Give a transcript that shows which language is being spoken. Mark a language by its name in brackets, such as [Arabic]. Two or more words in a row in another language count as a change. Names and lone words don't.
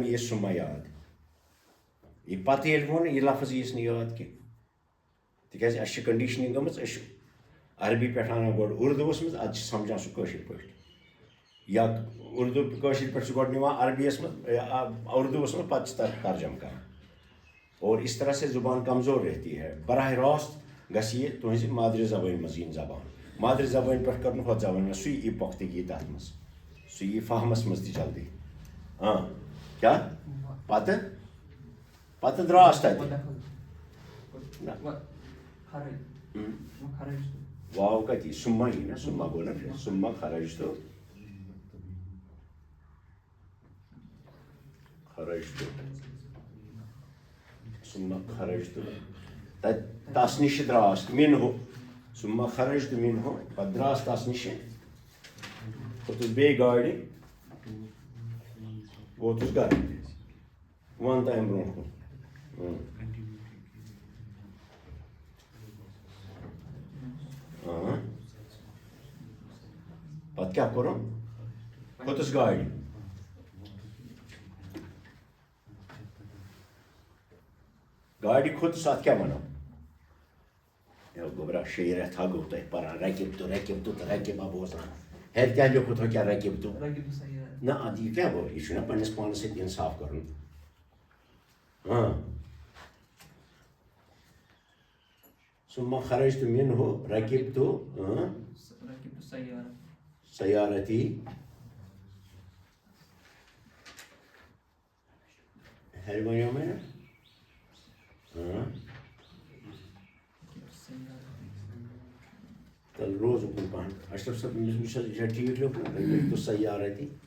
[Kashmiri] ییٖیَس سُما یاد یہِ پتہٕ ییٚلہِ ووٚن یہِ لفظ ییٖیَس نہٕ یاد کینٛہہ تِکیٛازِ اَسہِ چھِ کَنڈِشنِنٛگ گٔمٕژ أسۍ چھِ عربی پٮ۪ٹھ اَنان گۄڈٕ اُردوٗوَس منٛز اَدٕ چھِ سَمجھان سُہ کٲشِر پٲٹھۍ یا اُردو کٲشِر پٲٹھۍ چھِ گۄڈٕ نِوان عربیَس منٛز اُردوٗوَس منٛز پَتہٕ چھِ ترجم کَران [Urdu] اور اِس طرح سے زُبان کمزور رہتی ہے [Kashmiri] براہ راست گژھِ یہِ تُہٕنٛزِ مادری زبٲنۍ منٛز یِنۍ زبان مادری زبٲنۍ پٮ۪ٹھ کَرُن ہۄتھ زبٲنۍ منٛز سُے یی پۄختگی تَتھ منٛز سُہ یی فہمَس منٛز تہِ جلدی کیٛاہ پَتہٕ درٛاس تَتہِ واو کَتہِ یی سُما یی نا سُما گوٚو [Arabic] نا سُما خرج تو سُما خرج تو [Kashmiri] تَتہِ تَس نِش درٛاس [Arabic] مِنہُ سُما خرج تو مِنہُ [Kashmiri] پَتہٕ درٛاس تَس نِش کھوٚتُس بیٚیہِ گاڑِ ووتُس گرٕ وَن تہٕ اَمہِ برونٛٹھ کُن پَتہٕ کیٛاہ کوٚرُم کھوٚتُس گاڑِ گاڑِ کھوٚتُس اَتھ کیٛاہ وَنو گوٚبرا 6 رٮ۪تھ ہا گوٚو تۄہہِ پَران رَکِب تہٕ رَکِبا بوزان ہیٚرِ کیٛاہ لیوٚکھُتھ ہو کیٛاہ رَکِب تہٕ نہ اَدٕ یہِ کیٛاہ گوٚو یہِ چھُنہ پنٛنِس پانَس سۭتۍ اِنصاف کَرُن [Arabic] سُما خرج تو مِنہُ رَکِب تو سیارتی [Kashmiri] ہیٚرِ وَنیو مےٚ نہ تیٚلہِ روز اُکُن پَہَم اشرف صٲب أمِس وٕچھ حظ یہِ چھا ٹھیٖک لیوٚکھمُت [Arabic] رَکِب تو سیارتی